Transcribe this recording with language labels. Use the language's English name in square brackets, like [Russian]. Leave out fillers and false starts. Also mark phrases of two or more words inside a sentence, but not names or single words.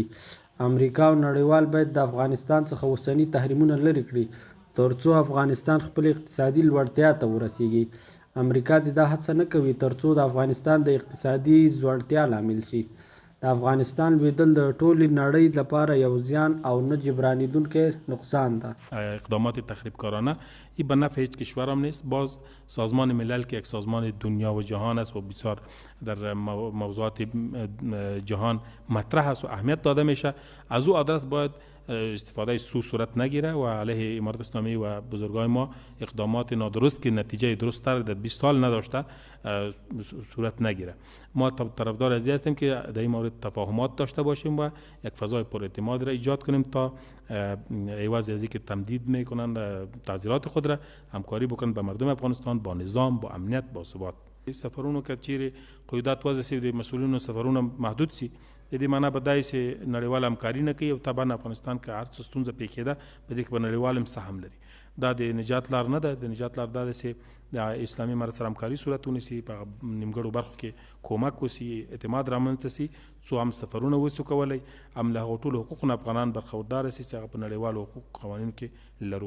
[Pashto] امریکا او نړیوال باید د افغانستان څخه اوسني تحریمونه لرې کړي ترڅو افغانستان خپل اقتصادي لوړتیا ته ورسیږي. امریکا دې دا هڅه نه کوي ترڅو د افغانستان د اقتصادي ځوړتیا لامل شي. د افغانستان لویدل د ټولې نړۍ لپاره یو زیان او نه جبرانیدونکی نقصان ده. [Persian] اقدامات تخریبکارانه این به نفع هیچ کشور هم نیست. باز سازمان ملل که یک سازمان دنیا و جهان است و بسیار در موضوعات جهان مطرح است و اهمیت داده میشه، از او آدرس باید استفاده سو صورت نگیره و علیه امارت اسلامی و بزرگای ما اقدامات نادرست که نتیجه درست تر در 20 سال نداشته صورت نگیره. ما طرفدار از هستیم که در این مورد تفاهمات داشته باشیم و یک فضای پر اعتماد را ایجاد کنیم تا عوض از اینکه تمدید میکنن تعذیرات خود را همکاری بکنن با مردم افغانستان، با نظام، با امنیت، با ثبات. [Pashto] سفرونو که چیرې قیودات وضع شي د مسئولینو سفرونه محدود شي، د دې معنا به دا چې نړیواله همکاري نه کوي او طبعا افغانستان که هر څه ستونزه پیښېده په دې کې به نړیوال هم سهم لري. دا د نجات لار نه ده. د نجات لار دا ده چې د اسلامي امارت سره همکاري صورت ونیسي، په نیمګړو برخو کې کومک وشي، اعتماد رامنځته شي، څو هم سفرونه وشو کولی، هم له هغو ټولو حقوقو نه افغانان برخورداره شي چې هغه په نړیوالو حقوقو قوانینو کې لرو.